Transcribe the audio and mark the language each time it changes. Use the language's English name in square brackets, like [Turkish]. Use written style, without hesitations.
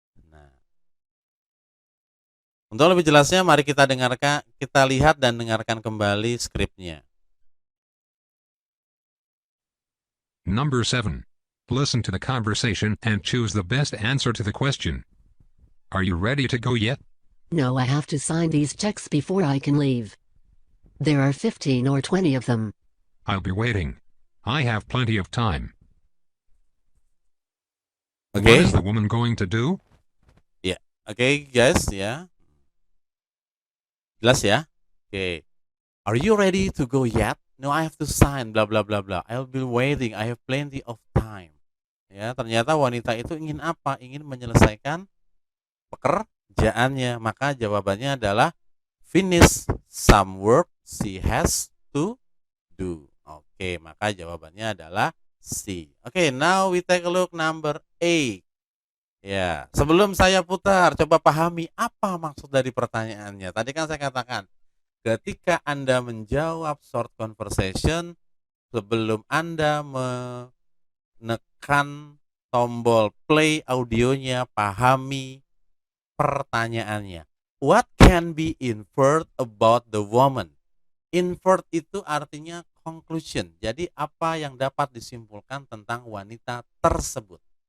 [Indonesian] Nah, untuk lebih jelasnya mari kita lihat dan dengarkan kembali skripnya. [English] Number 7. Listen to the conversation and choose the best answer to the question. Are you ready to go yet? No, I have to sign these checks before I can leave. There are 15 or 20 of them. I'll be waiting. I have plenty of time. What Oke. is the woman going to do? [Indonesian] Oke, guys, ya. Jelas ya? Oke. [English] Are you ready to go yet? No, I have to sign, bla bla bla bla. I'll be waiting. I have plenty of time. [Indonesian] Ya, ternyata wanita itu ingin apa? Ingin menyelesaikan pekerjaannya. Maka jawabannya adalah [English] finish some work she has to do. [Indonesian] Oke, maka jawabannya adalah C. [English] Oke, now we take a look number 8. [Indonesian] Ya, sebelum saya putar, coba pahami apa maksud dari pertanyaannya. Tadi kan saya katakan, ketika Anda menjawab short conversation, sebelum Anda menekan tombol play audionya, pahami pertanyaannya. [English] What can be inferred about the woman? [Indonesian] Inferred itu artinya conclusion. Jadi apa yang dapat disimpulkan tentang wanita tersebut?